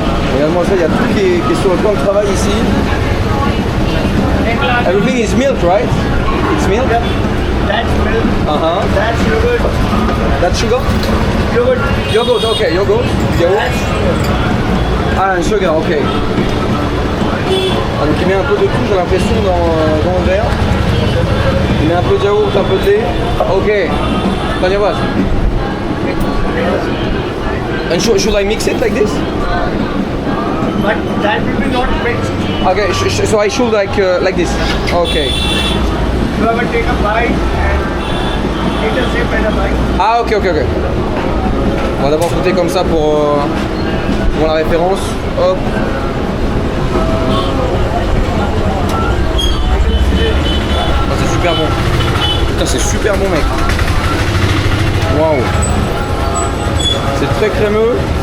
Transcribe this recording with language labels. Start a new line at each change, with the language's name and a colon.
French: Regarde-moi ça, il y a tout qui est sur le plan de travail ici.
English: Everything is milk, right? It's milk? Yep. That's milk. That's yogurt. That's sugar? Yogurt, okay, yogurt. That's sugar.
French: Ah, un sugar, ok. Ah, donc il met un peu de tout, j'ai l'impression, dans le verre. Il met un peu de yaourt, un peu de lait.
English: Ok. Tanya, what? And should I mix it like this? But that will be not mixed. Okay, so I should like this. Okay. You have to take a bite and eat a sip and a bite. Ah ok.
French: On va d'abord goûter comme ça pour la référence. Hop. Oh, c'est super bon. Putain c'est super bon mec. Waouh. C'est très crémeux.